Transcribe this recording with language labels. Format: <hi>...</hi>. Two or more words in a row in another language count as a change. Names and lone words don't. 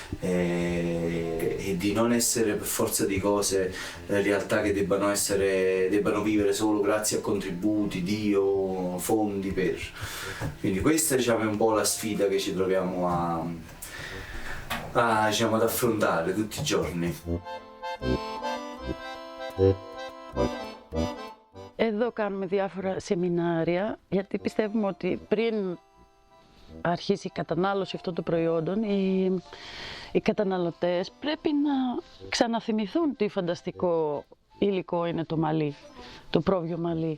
<it>e di non essere per forza di cose realtà che debbano vivere solo grazie a contributi o fondi per. Quindi questa è un po' la sfida che ci troviamo ad affrontare tutti i giorni.</it> <el>Εδώ κάνουμε διάφορα σεμινάρια, γιατί πιστεύουμε ότι πριν αρχίσει η κατανάλωση αυτών των προϊόντων, οι καταναλωτές πρέπει να ξαναθυμηθούν τι φανταστικό υλικό είναι το μαλλί, το πρόβιο μαλλί.</el>